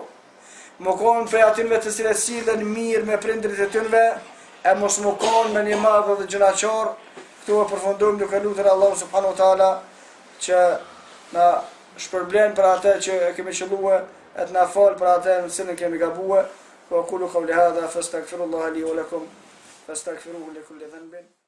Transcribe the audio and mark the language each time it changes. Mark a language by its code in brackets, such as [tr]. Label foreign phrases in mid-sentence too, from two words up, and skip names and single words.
[sq] Më konë prej atyre të cilët sillen mirë me prindrit e tyre, e mos më konë me një madh dhe gjunaqar. Këtu e përfundojmë duke lutur Allahu [ar] سبحانه وتعالى [sq] që na shpërblen për atë që e kemi qelluar, e të na fal për atë në cilën kemi gabuar. [ar] وأقول قولي هذا فأستغفر الله لي ولكم. فاستغفروه لكل ذنب